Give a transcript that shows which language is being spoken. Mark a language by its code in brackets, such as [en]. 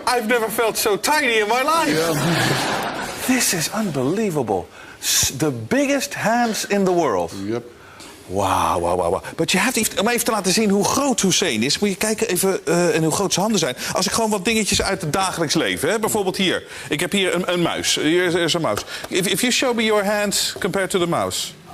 [en] I've never felt so tiny in my life. Yeah. This is unbelievable. The biggest hands in the world. Yep. Wow. [nl] Maar je hebt om even te laten zien hoe groot Xusseen is, moet je kijken even en hoe groot zijn handen zijn. Als ik gewoon wat dingetjes uit het dagelijks leven, hè? Bijvoorbeeld hier. Ik heb hier een muis. Hier is een mouse. [en] If you show me your hands compared to the mouse.